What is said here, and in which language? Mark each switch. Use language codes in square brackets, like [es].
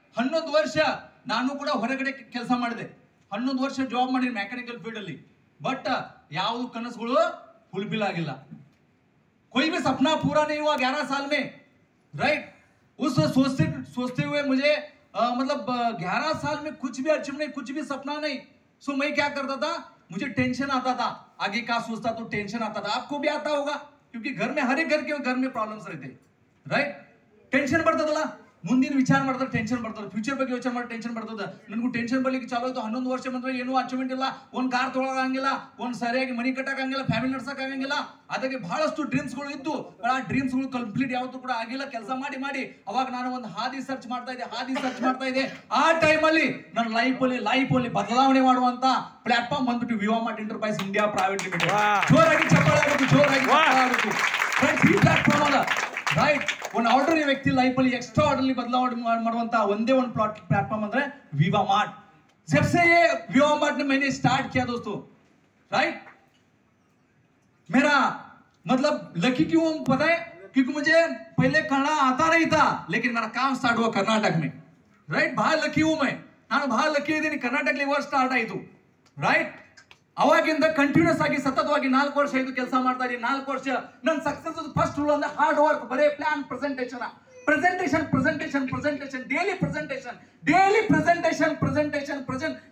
[kn] 11 ವರ್ಷ ನಾನು ಕೂಡ ಹೊರಗಡೆ ಕೆಲಸ ಮಾಡಿದೆ, 11 ವರ್ಷ ಜಾಬ್ ಮಾಡಿ ಮೆಕ್ಯಾನಿಕಲ್ ಫೀಲ್ಡ್ ಅಲ್ಲಿ. बट ಯಾವುದು ಕನಸುಗಳು ಫುಲ್ಫಿಲ್ ಆಗಿಲ್ಲ. [hi] कोई भी सपना पूरा नहीं हुआ 11 साल में, राइट? उस सोचते हुए मुझे मतलब 11 साल में कुछ भी अचीव नहीं, कुछ भी सपना नहीं. सो मैं क्या करता था, मुझे टेंशन आता था, आगे का सोचता तो टेंशन आता था. आपको भी आता होगा, क्योंकि घर में हर एक घर में प्रॉब्लम्स रहते, राइट? [kn] टेंशन ಬರ್ತದಲ್ಲ, ಮುಂದಿನ ವಿಚಾರ ಮಾಡಿದ್ರೆ ಟೆನ್ಷನ್ ಬರ್ತದೆ, ಫ್ಯೂಚರ್ ಬಗ್ಗೆ ಯೋಚನೆ ಮಾಡಿ ಟೆನ್ಷನ್ ಬರ್ತದೆ. ನನಗೂ ಟೆನ್ಷನ್ ಬರ್ಲಿಕ್ಕೆ ಚಾಲು ಆಯ್ತು. 11 ವರ್ಷ ಬಂದ್ರೆ ಏನೂ ಅಚೀವ್ಮೆಂಟ್ ಇಲ್ಲ, ಒಂದು ಕಾರ್ ತೊಗೊಳಂಗಿಲ್ಲ, ಒಂದು ಸರಿಯಾಗಿ ಮನಿ ಕಟ್ಟಕ್ಕಾಗಿಲ್ಲ, ಫ್ಯಾಮಿಲಿ ನಡ್ಸಕ್ಕಾಗಂಗಿಲ್ಲ. ಅದಕ್ಕೆ ಬಹಳಷ್ಟು ಡ್ರೀಮ್ಸ್ಗಳು ಇತ್ತು, ಆ ಡ್ರೀಮ್ಸ್ಗಳು ಕಂಪ್ಲೀಟ್ ಯಾವತ್ತೂ ಕೂಡ ಆಗಿಲ್ಲ. ಕೆಲಸ ಮಾಡಿ ಅವಾಗ ನಾನು ಒಂದು ಹಾದಿ ಸರ್ಚ್ ಮಾಡ್ತಾ ಇದ್ದೆ. ಆ ಟೈಮಲ್ಲಿ ನನ್ನ ಲೈಫಲ್ಲಿ ಬದಲಾವಣೆ ಮಾಡುವಂತ ಪ್ಲಾಟ್ಫಾರ್ಮ್ ಬಂದ್ಬಿಟ್ಟು ವಿವಾಮಾರ್ಟ್ ಎಂಟರ್ಪ್ರೈಸ್ ಇಂಡಿಯಾ ಪ್ರೈವೇಟ್ ಲಿಮಿಟೆಡ್. ಜೋರಾಗಿ ಚಪ್ಪಾಳೆ ಆಗಬೇಕು. ಫ್ರೆಂಡ್ಸ್, ಈ ಪ್ಲಾಟ್ಫಾರ್ಮ್ ಅಲ್ಲ, राइट? ಒಂದು ಆರ್ಡಿನರಿ ವ್ಯಕ್ತಿ ಲೈಫ್ ಅಲ್ಲಿ ಎಕ್ಸ್ಟ್ರಾ ಆರ್ಡಿನರಿ ಬದಲಾವಣೆ ಮಾಡುವಂತ ಒಂದೇ ಒಂದು प्लेटफॉर्म ಅಂದ್ರೆ विवामार्ट. [hi] जब से ये विवामार्ट ने मैंने स्टार्ट किया दोस्तों, राइट, मेरा मतलब लकी क्यों पता है? क्योंकि मुझे पहले कन्नड़ आता नहीं था, लेकिन मेरा काम स्टार्ट हुआ कर्नाटक में, राइट? बहुत लकी हूं मैं, [kn] ನಾನು ಬಹಳ ಲಕ್ಕಿ ಇದ್ದೀನಿ. ಕರ್ನಾಟಕದಲ್ಲಿ ವರ್ಷ ಸ್ಟಾರ್ಟ್ ಆಯಿತು, ರೈಟ್? ಅವಾಗಿಂದ ಕಂಟಿನ್ಯೂಸ್ ಆಗಿ ಸತತವಾಗಿ 4 ವರ್ಷ ಇದು ಕೆಲಸ ಮಾಡ್ತಾ ಇದ್ದೀನಿ. 4 ವರ್ಷ ನನ್ನ ಸಕ್ಸಸ್ ಫಸ್ಟ್ ರೂಲ್ ಅಂದ್ರೆ ಹಾರ್ಡ್ ವರ್ಕ್, ಬರೇ ಪ್ಲಾನ್, ಪ್ರೆಸೆಂಟೇಷನ್, ಡೈಲಿ ಪ್ರೆಸೆಂಟ್.